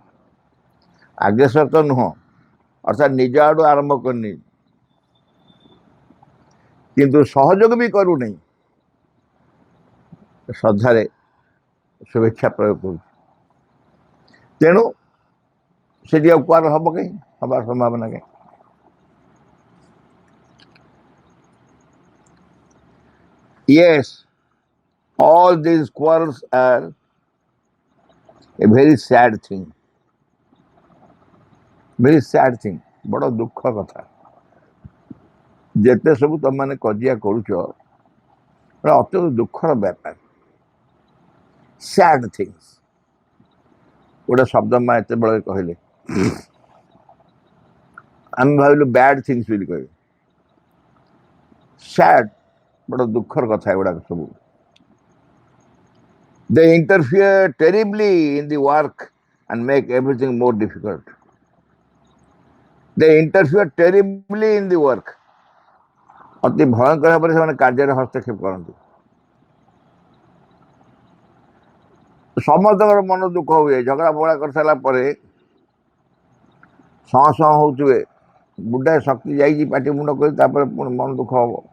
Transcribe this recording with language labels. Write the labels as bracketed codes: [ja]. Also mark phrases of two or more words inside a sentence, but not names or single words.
[or] ଆଗ୍ରେସର ତ ନୁହଁ, ଅର୍ଥାତ୍ ନିଜ ଆଡୁ ଆରମ୍ଭ କରିନି, କିନ୍ତୁ ସହଯୋଗ ବି କରୁନି, ଶ୍ରଦ୍ଧାରେ ଶୁଭେଚ୍ଛା ପ୍ରୟୋଗ କରୁଛି। ତେଣୁ ସେଠି ଆଉ କୁଆର ହବ କାହିଁ, ହବାର ସମ୍ଭାବନା କାହିଁ? [en] Yes, all these quarrels are a very sad thing. very sad thing, [or] ବଡ଼ ଦୁଃଖ କଥା। ଯେତେ ସବୁ ତମମାନେ କଜିଆ କରୁଛ, ଅତ୍ୟନ୍ତ ଦୁଃଖର ବ୍ୟାପାର। [en] sad things [or] ଗୋଟେ ଶବ୍ଦ ମା ଏତେବେଳେ କହିଲେ, ଆମେ ଭାବିଲୁ [en] bad things [or] ବୋଲି କହିବେ। ସ୍ୟାଡ୍, ବଡ଼ ଦୁଃଖର କଥା ଏଗୁଡ଼ାକ ସବୁ। [en] They interfere terribly in the work and make everything more difficult. They interfere terribly in the work. [or] ଅତି ଭୟଙ୍କର ଭାବରେ ସେମାନେ କାର୍ଯ୍ୟରେ ହସ୍ତକ୍ଷେପ କରନ୍ତି। ସମସ୍ତଙ୍କର ମନ ଦୁଃଖ ହୁଏ, ଝଗଡ଼ା ଫଗଡ଼ା କରିସାରିଲା ପରେ ସଁ ସଁ ହଉଥିବେ, ବୁଢ଼ାଏ ଶକ୍ତି ଯାଇଛି ପାଟି ମୁଣ୍ଡ କରି, ତାପରେ ପୁଣି ମନ ଦୁଃଖ ହବ।